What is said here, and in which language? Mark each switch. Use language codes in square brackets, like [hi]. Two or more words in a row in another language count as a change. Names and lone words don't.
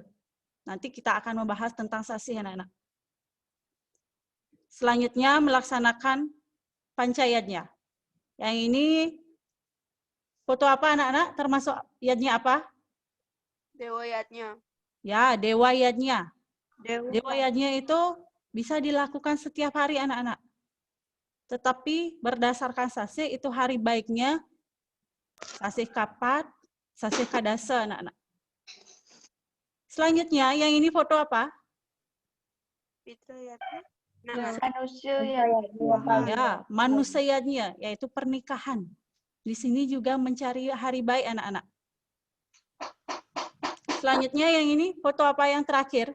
[id] Nanti kita akan membahas tentang sasih anak-anak. Selanjutnya melaksanakan pancayatnya. Yang ini foto apa anak-anak? Termasuk yatnya apa? Dewayatnya. Ya, dewa yatnya. Dewa yatnya itu bisa dilakukan setiap hari anak-anak. Tetapi berdasarkan sasih itu hari baiknya sasih kapat, sasih kadasa anak-anak. Selanjutnya yang ini foto apa? Pitrayatnya. Ya, manusianya yaitu pernikahan. Di sini juga mencari hari baik anak-anak. Selanjutnya yang ini foto apa yang terakhir?